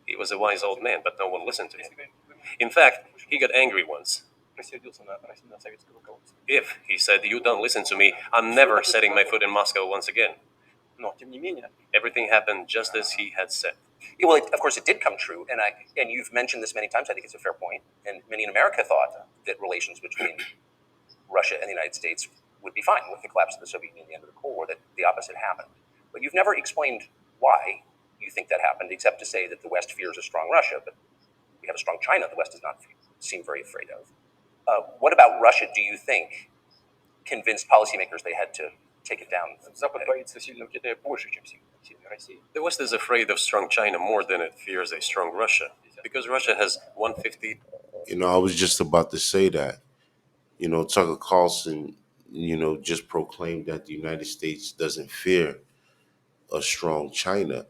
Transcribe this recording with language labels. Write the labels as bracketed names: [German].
[English] He was a wise old man, but no one listened to him. In fact, he got angry once. [Russian] Рассердился на советское руководство. [English] If, he said, you don't listen to me, I'm never setting my foot in Moscow once again. [Russian] Но, тем не менее, [English] Everything happened just as he had said. well, of course, it did come true, and you've mentioned this many times. I think it's a fair point, and many in America thought that relations between Russia and the United States would be fine with the collapse of the Soviet Union at the end of the Cold War. That the opposite happened, but you've never explained why you think that happened, except to say that the West fears a strong Russia, but we have a strong China. The West does not seem very afraid of. What about Russia? Do you think convinced policymakers they had to take it down? [Russian] Запад боится сильного Китая больше, чем сильной России. [English] The West is afraid of strong China more than it fears a strong Russia, because Russia has 150. You know, I was just about to say that. You know, Tucker Carlson, you know, just proclaimed that the United States doesn't fear a strong China.